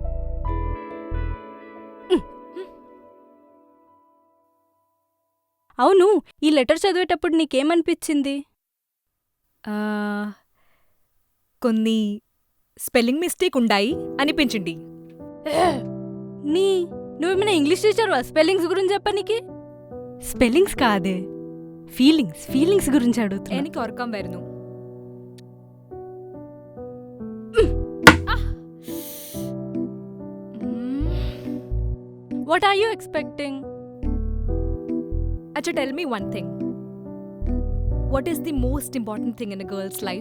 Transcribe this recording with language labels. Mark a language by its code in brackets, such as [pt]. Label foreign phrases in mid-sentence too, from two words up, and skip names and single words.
[te] అవును, ఈ లెటర్ చదివేటప్పుడు నీకేమనిపించింది? కొన్ని [en] spelling mistake [te] ఉండాయి అనిపించింది. నువ్వేమైనా ఇంగ్లీష్ టీచర్వా స్పెల్లింగ్స్ గురించి చెప్పనీకి? స్పెల్లింగ్స్ కాదే, ఫీలింగ్స్ గురించి అడుగుతున్నా. [ml] എനിക്ക് ഉറക്കം വരുന്നു. [en] What are you expecting? Acha, tell me one thing. What is the most important thing in a girl's life?